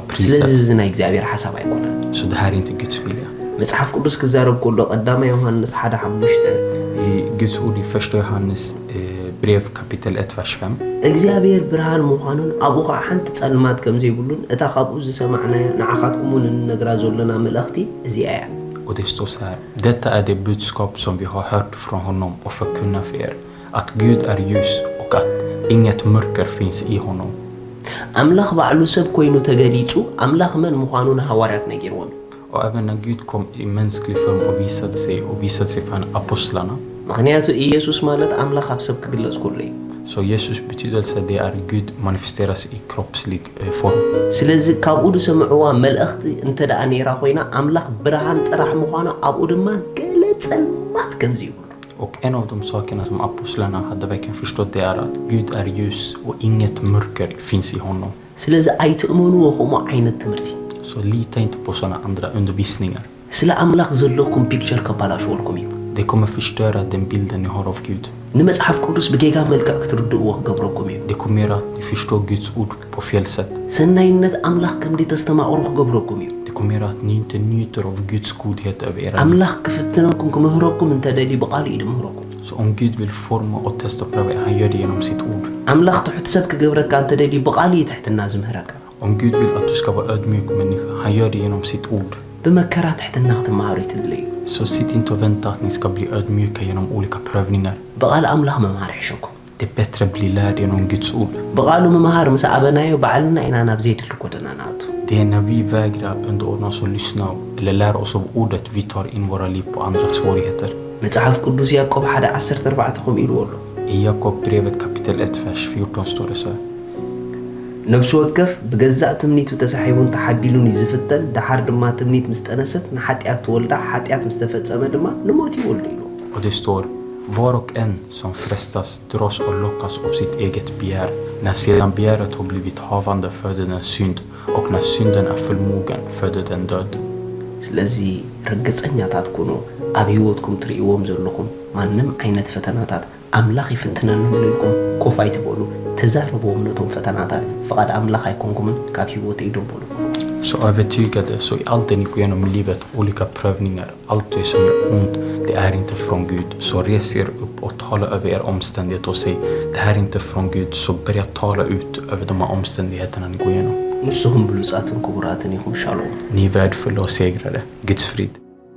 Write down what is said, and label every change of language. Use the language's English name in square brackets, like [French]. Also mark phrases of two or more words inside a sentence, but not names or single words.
[Tigrinya] ስለዚ [Swedish] priset. [Tigrinya] እዚ ናይ እግዚኣብሔር ሓሳብ ኣይኮነን [Swedish] Så det här är inte Guds vilja. [Tigrinya] መጽሓፍ ቅዱስ ክዛረብ ከሎ ቀዳማይ ዮሐንስ 1:5 [Swedish] I Guds ord i första Johannes brev kapitel 1 vers 5. [Tigrinya] እግዚአብሔር ብርሃን ምዃኑን ኣብኡ ከዓ ሓንቲ ጸልማት ከም ዘይብሉን እታ ካብኡ ዝሰማዕናዮ ንዓኻትኩም ንነግራ ዘለና መልእኽቲ እዚኣ እያ [Swedish] Och det står så här: detta är det budskap som vi har hört från honom och förkunnar för er, att Gud är ljus och att inget mörker finns i honom. [Tigrinya] ኣምላኽ ባዕሉ ሰብ ኮይኑ ተገሊጹ ኣምላኽ መን ምዃኑን ሃዋርያት ነጊርዎም [Swedish] Och även när Gud kom i mänsklig form och visade sig för apostlarna. [Tigrinya] ምክንያቱ ኢየሱስ ማለት ኣምላኽ ኣብ ሰብ ክግለጽ ከሎ እዩ [Swedish] Så Jesus betydelse det är Gud manifesteras i kroppslig form. [Tigrinya] ስለዚ ካብኡ ዝሰምዕዋ መልእኽቲ እንተ ደኣ ነይራ ኮይና ኣምላኽ ብርሃን ጥራሕ ምዃኑ ኣብኡ ድማ ገለ ጸልማት ከምዚ ይብሉ [Swedish] Och en av de sakerna som apostlarna hade verkligen förstått det är att Gud är ljus och inget mörker finns i honom. [Tigrinya] ስለዚ ኣይትእመንዎ ከምኡ ዓይነት ትምህርቲ [Swedish] Så lita inte på sådana andra undervisningar. [Tigrinya] ስለ ኣምላኽ ዘለኩም ፒክቸር ከበላሽወልኩም እዩ [Swedish] Det kommer förstöra den bilden ni har av Gud. [Tigrinya] ንመጽሓፍ ቅዱስ ብጌጋ መልክዕ ክትርድእዎ ክገብረኩም እዩ [Swedish] Det kommer göra att ni förstår Guds ord på fel sätt. [Tigrinya] ሰናይነት ኣምላኽ ከምዲ ተስተማቕሩ ክገብረኩም እዩ [Swedish] Det kommer göra att ni inte njuter av Guds godhet över era liv. [Tigrinya] ኣምላኽ ክፍትነኩም ክምህረኩም እንተደሊ ብቓሉ እዩ ድምህረኩም [Swedish] Så om Gud vill forma och testa och pröva, han gör det genom sitt ord. [Tigrinya] ኣምላኽ ትሑት ሰብ ክገብረካ እንተደሊ ብቓሉ እዩ ትሕትና ዝምህረካ [Swedish] Om Gud vill att du ska vara ödmjuk människa, han gör det genom sitt ord. [Tigrinya] ብመከራ ትሕትና ክትመሃሩ ይትድለዩ [Swedish] Så sitt inte och vänta att ni ska bli ödmjuka genom olika prövningar. [Tigrinya] ብቓል ኣምላኽ መምሃር ይሕሸኩም [Swedish] Det är bättre att bli lärd genom Guds ord. [Tigrinya] በቃሉ መምሃር ምስ አበናዮ ባዕልና ኢና ናብ ዘይድል ጎደና ናቱ [Swedish] Det är när vi vägrar underordna oss och lyssna eller lära oss av ordet vi tar in våra liv på andras svårigheter. [Tigrinya] መጽሐፍ ቅዱስ ያዕቆብ 1:14 ከም ኢልዎ ኣሎ [Swedish] I Jakobsbrevet kapitel 1 vers 14 står det så här. [Tigrinya] ነብሱ ወከፍ በገዛእ ትምኒቱ ተሳሒቡን ተሓቢሉን ይዝፍተን ድሓር ድማ ትምኒት ምስ ጠነሰት ንሓጢአት ትወልዳ ሓጢአት ምስ ተፈጸመ ድማ ንሞት ይወልድ ኢሉ [Swedish] Och det står: var och en som frestas dras och lockas av sitt eget begär. När sedan begäret har blivit havande föder den synd, och när synden är fullmogen föder den död. [Tigrinya] ስለዚ ርግጸኛታት ኩኑ ኣብ ህይወትኩም ትርእይዎም ዘለኹም ማንም ዓይነት ፈተናታት ኣምላኽ ይፍትነን ኢልኩም ኮፍ ኣይትበሉ ተዛረብዎም ነቶም ፈተናታት ፍቃድ ኣምላኽ ኣይኮንኩምን ካብ ህይወት ይደብሉ [Swedish] Så övertygade så i allt det ni går igenom livet, olika prövningar, allt det som är ont, det är inte från Gud. Så res er upp och tala över er omständighet och säg, det här är inte från Gud. Så börja tala ut över de här omständigheterna ni går igenom. [Tigrinya] ንስኹም ብሉጻትን ክቡራትን ኢኹም ሻሎም [Swedish] Ni är värdefulla och segrade. Guds frid.